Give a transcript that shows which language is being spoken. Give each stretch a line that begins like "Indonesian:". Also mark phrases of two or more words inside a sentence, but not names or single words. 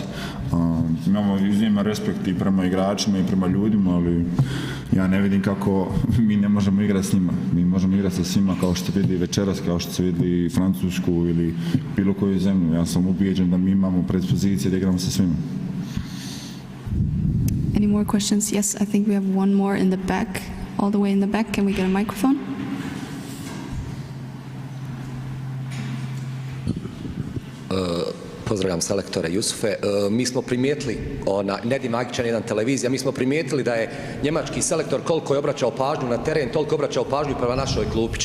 Bosnian: Imamo izniman respekt i prema igračima i prema ljudima, ali ja ne vidim kako mi ne možemo igrati s njima. Mi možemo igrati sa svima, kao što se vidi večeras, kao što se vidi Francusku ili bilo koju zemlju. Ja sam ubijeđen da mi imamo predispozicije da igramo sa svima.
English: Any more questions? Yes, I think we have one more in the back, all the way in the back. Can we get a microphone?
Bosnian: Pozdravljam selektore Jusufe. Mi smo primijetili, Nedim Agićan, jedan televizija, mi smo primijetili da je njemački selektor koliko je obraćao pažnju na teren, toliko je obraćao pažnju prema našoj klupi.